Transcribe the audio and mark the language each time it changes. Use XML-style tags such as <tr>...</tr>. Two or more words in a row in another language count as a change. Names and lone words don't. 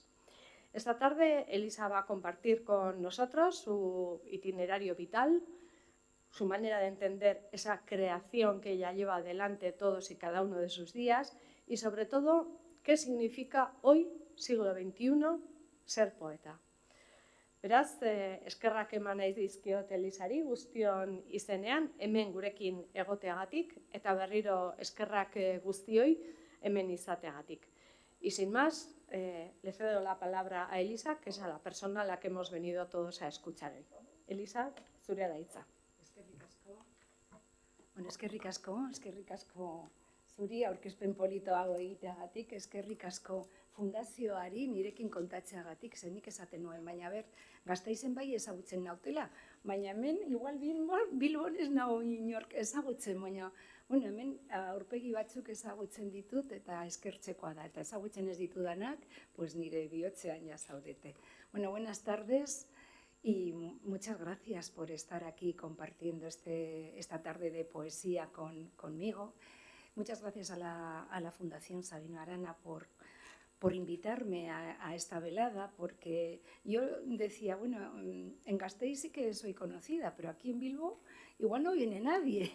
<es>Esta tarde Elisa va a compartir con nosotros su itinerario vital, su manera de entender esa creación que ella lleva adelante todos y cada uno de sus días y, sobre todo, qué significa hoy, siglo XXI, ser poeta.</es> <eu>Beraz, eskerrak eman nahi dizkiot Elisari guztion izenean, hemen gurekin egoteagatik, eta berriro eskerrak guztioi hemen izateagatik.</eu> <es>Y sin más, le cedo la palabra a Elisa, que es a la persona a la que hemos venido todos a escuchar hoy.</es> <eu>Elisa, zurea da hitza. Eskerrik asko zuri aurkezpen polito hau egiteagatik, eskerrik asko fundazioari nirekin kontatzeagatik, zenik esaten nuen, baina Gasteizen bai ezagutzen nautela, baina hemen, igual Bilbon ez nago inork ezagutzen, baina hemen aurpegi batzuk ezagutzen ditut eta eskertzekoa da, eta ezagutzen ez ditudanak, nire bihotzean ja zaudete.</eu> <es>Buenas tardes. Y muchas gracias por estar aquí compartiendo esta tarde de poesía conmigo. Muchas gracias a la Fundación Sabino Arana por invitarme a esta velada, porque yo decía, en Gasteiz sí que soy conocida, pero aquí en Bilbo igual no viene nadie.</es>